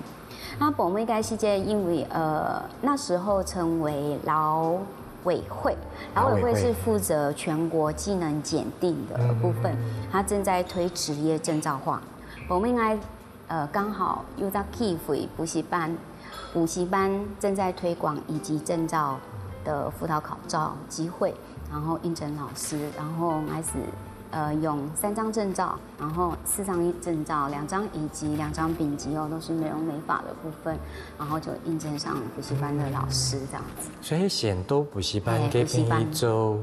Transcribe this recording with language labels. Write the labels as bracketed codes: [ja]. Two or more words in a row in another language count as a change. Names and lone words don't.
[zh] 那我們應該是因為那時候成為勞委會是負責全國技能檢定的部分，它正在推職業證照化。我們應該剛好有在機會補習班正在推廣乙級證照的輔導考照機會，然後應徵老師，然後開始用3张证照，然后4张证照，2张乙级，2张丙级哦，都是美容美发的部分，然后就应征上补习班的老师这样子。所以选都补习班给边一周